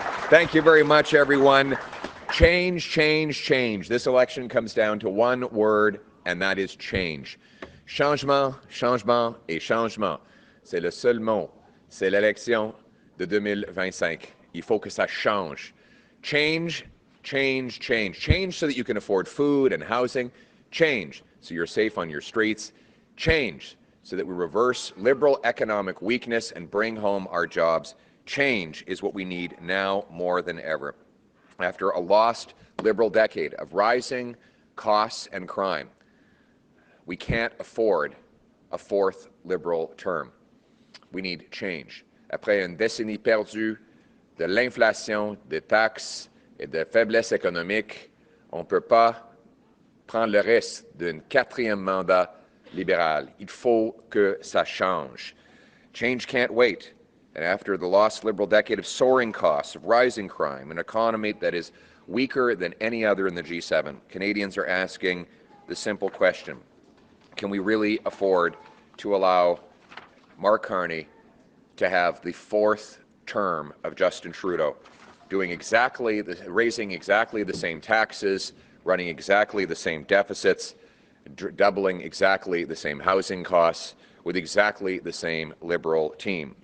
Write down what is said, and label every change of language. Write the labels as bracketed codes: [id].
[en] Thank you very much, everyone. Change, change, change. This election comes down to one word, and that is change. [fr] Changement, changement et changement. C'est le seul mot. C'est l'élection de 2025. Il faut que ça change. [en] Change, change, change. Change so that you can afford food and housing. Change so you're safe on your streets. Change so that we reverse Liberal economic weakness and bring home our jobs. Change is what we need now more than ever. After a lost Liberal decade of rising costs and crime, we can't afford a fourth Liberal term. We need change. [fr] Après une décennie perdue de l'inflation, des taxes et de faiblesse économique, on ne peut pas prendre le risque d'un quatrième mandat libéral. Il faut que ça change. [en] Change can't wait. And after the lost Liberal decade of soaring costs, of rising crime, an economy that is weaker than any other in the G7, Canadians are asking the simple question: can we really afford to allow Mark Carney to have the fourth term of Justin Trudeau, doing raising exactly the same taxes, running exactly the same deficits, doubling exactly the same housing costs, with exactly the same Liberal team?